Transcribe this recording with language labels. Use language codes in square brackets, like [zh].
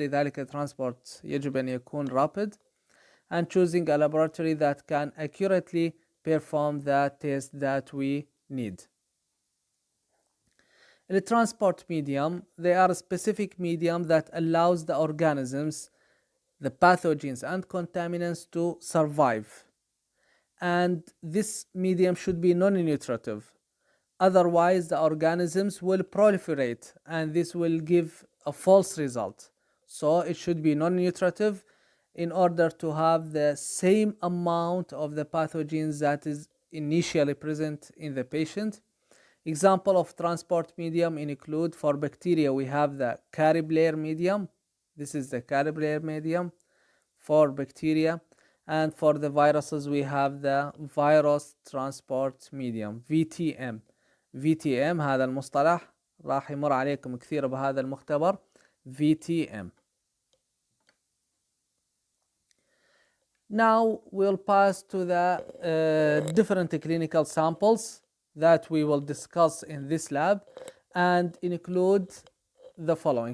[ar] لذلك الترانسبورت يجب أن يكون rapid. [en] And choosing a laboratory that can accurately perform the test that we need. The transport medium, they are a specific medium that allows the organisms, the pathogens and contaminants to survive. And this medium should be non-nutritive. Otherwise, the organisms will proliferate and this will give a false result. So it should be non-nutritive in order to have the same amount of the pathogens that is initially present in the patient. Example of transport medium include, for bacteria we have the carrier medium. This is the carrier medium for bacteria. And for the viruses we have the virus transport medium VTM. [ar] VTM هذا المصطلح راح يمر عليكم كثير بهذا المختبر. [en] VTM. Now we'll pass to the different clinical samples that we will discuss in this lab and include the following.